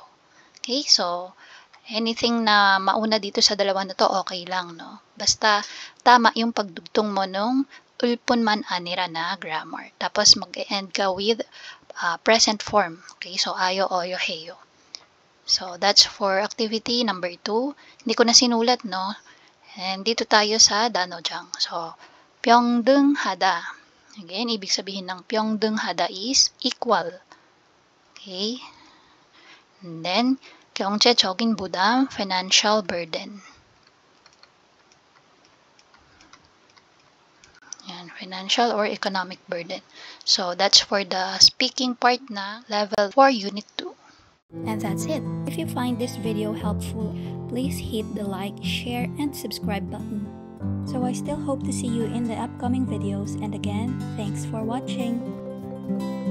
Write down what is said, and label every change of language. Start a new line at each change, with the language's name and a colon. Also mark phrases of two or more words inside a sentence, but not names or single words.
Filipino: Okay, so anything na mauna dito sa dalawa na to, okay lang, no? Basta tama yung pagdugtong mo nung
Korean: 을뿐만 아니라
Filipino: na grammar. Tapos mag-end ka
English: with present form.
Filipino: Okay, so ayo, oyo, heyo.
English: So, that's for activity number 2.
Filipino: Hindi ko na sinulat, no? And dito tayo sa 단어장. So, 평등하다. Again, ibig sabihin ng 평등하다
English: is equal. Okay? And then,
Korean: 경제적인 부담,
English: financial burden.
Filipino: Yan,
English: financial or economic burden. So, that's for the speaking part na level 4, unit 2. And that's it. If you find this video helpful, please hit the like, share, and subscribe button. So I still hope to see you in the upcoming videos, and again, thanks for watching.